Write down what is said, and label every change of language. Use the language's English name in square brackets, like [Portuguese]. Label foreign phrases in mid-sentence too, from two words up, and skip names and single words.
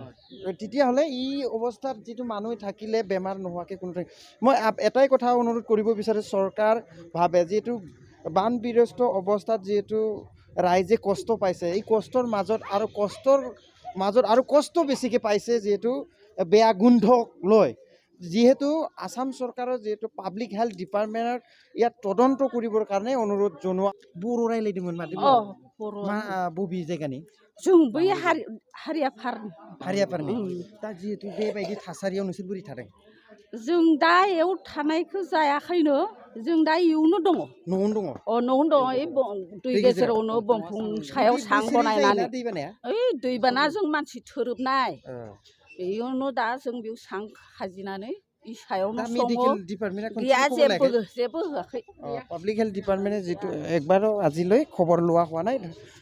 [Assamese] তেতিয়াহ'লে এই অৱস্থাত যিটো মানুহ থাকিলে বেমাৰ নোহোৱাকৈ কোনো মই এটাই কথা অনুৰোধ কৰিব বিচাৰোঁ চৰকাৰ ভাবে যিহেতু বানবিধ্বস্ত অৱস্থাত যিহেতু ৰাইজে কষ্ট পাইছে এই কষ্টৰ মাজত আৰু কষ্ট বেছিকৈ পাইছে যিহেতু বেয়া গোন্ধক লৈ যিহেতু আসাম চৰকাৰৰ যিহেতু [English] public health department [Assamese] ইয়াত তদন্ত কৰিবৰ কাৰণে অনুৰোধ জনোৱা [Bodo] बर' रायलायदोंमोन माथो मा बबे जायगानि जों बै हारियाफारनि दा जिहेतु बेबायदि थासारियाव नोंसोर बोरै थादों जों दा एयाव थानायखौ जायाखैनो जों दा इयावनो दङ न'आवनो दङ न'आवनो दङ ओइ दै गेजेरावनो बंफां सायाव सां बनायनानै ओइ दैबाना जों मानसि थोरोबनाय बेयावनो दा जों बेयाव सां खाजिनानै इ सायावनो [English] medical department [Bodo] गैया जेबो होआखै [English] public health department [Assamese] जितु একবাৰো আজিলৈ খবৰ লোৱা হোৱা নাই